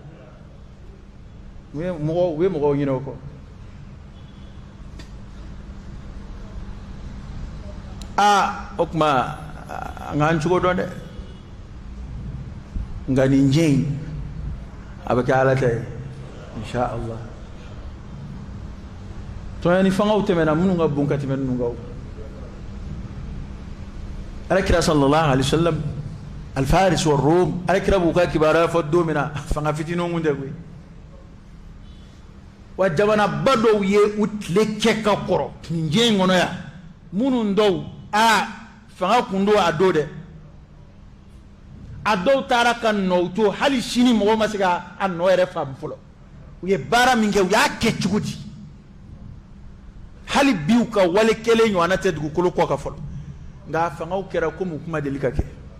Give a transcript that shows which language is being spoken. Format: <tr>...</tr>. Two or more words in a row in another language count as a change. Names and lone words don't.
<bm>u ye mɔgɔw ɲinɛ o kɔ o tuma an k'an cogo dɔn dɛ nka nin diɲɛ in a bɛ kɛ Ala ta ye</bm> <ar>إن شاء الله</ar> <bm>tɔɲɔ ni fangaw tɛmɛna minnu ka bon ka tɛmɛ ninnu kan Alakira</bm> <ar>صلى الله عليه وسلم الفرس والروم</ar> <bm>Alakira b'u ka kibaruya fɔ don min na fanga fitininw kun tɛ koyi wa jamanaba dɔw ye u tile kɛ ka kɔrɔ nin diɲɛ in kɔnɔ yan minnu dɔw fanga kun don a don dɛ a dɔw taara ka nɔ to hali sini mɔgɔ ma se ka a nɔ yɛrɛ faamu fɔlɔ u ye baara min kɛ u y'a kɛ cogo di hali bi u ka wale kelen ɲɔgɔnna tɛ dugukolo kɔ ka fɔlɔ nka fangaw kɛra komi u kuma deli ka kɛ</bm>